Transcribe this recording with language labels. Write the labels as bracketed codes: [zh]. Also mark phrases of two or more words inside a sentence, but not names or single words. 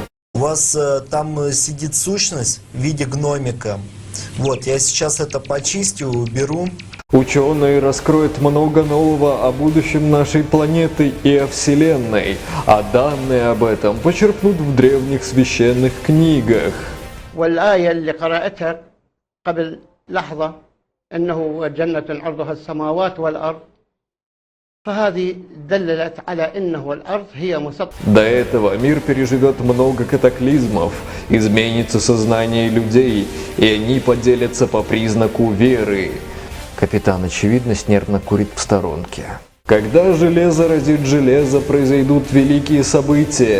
[ru] У вас там сидит сущность в виде гномика. Вот, я сейчас это почистю, уберу. Ученые раскроют много нового о будущем нашей планеты и о Вселенной, а данные об этом почерпнут в древних священных книгах. [ar] والآية اللي قرأتها قبل لحظة أنه جنة عرضها السماوات والأرض فهذه دللت على أنه الأرض هي مسطحة. [ru] До этого мир переживет много катаклизмов, изменится сознание людей, и они поделятся по признаку веры. Капитан Очевидность нервно курит в сторонке. Когда железо разит железо, произойдут великие события.